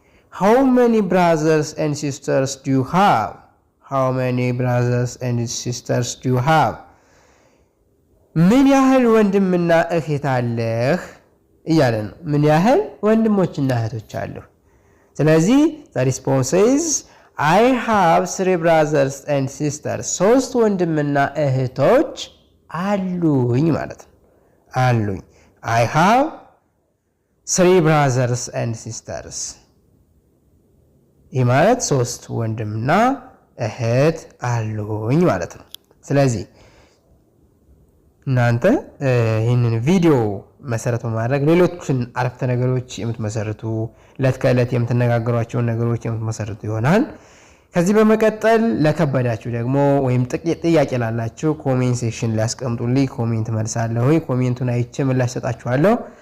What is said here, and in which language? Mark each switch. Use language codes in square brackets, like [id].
[en] How many brothers and sisters do you have? How many brothers and sisters do you have? [am] ምን ያህል ወንድምና እህት አለህ እያለ ነው። ምን ያህል ወንድሞችና እህቶች አሉህ? ስለዚህ [en] the response is I have 3 brothers and sisters. [am] 3 ወንድምና እህቶች አሉኝ ማለት ነው። አሉኝ። [en] I have 3 brothers and sisters. [am] ይህ ማለት 3 ወንድምና እህት አሉኝ ማለት ነው። ስለዚህ እናንተ ይህንን ቪዲዮ መሰረት በማድረግ ሌሎችን አረፍተ ነገሮች የምትመሰርቱ ለተከለት የምትነጋገሯቸው ነገሮች የምትመሰርቱ ይሆናል። ከዚህ በመቀጠል ለከበዳችሁ ደግሞ ወይም ጥያቄ ላላችሁ ኮሜንት ሴክሽን ላይ አስቀምጡልኝ። ኮሜንት መልሳለሁ። ኮሜንቱን አይቼ ምላሽ ሰጣችኋለሁ።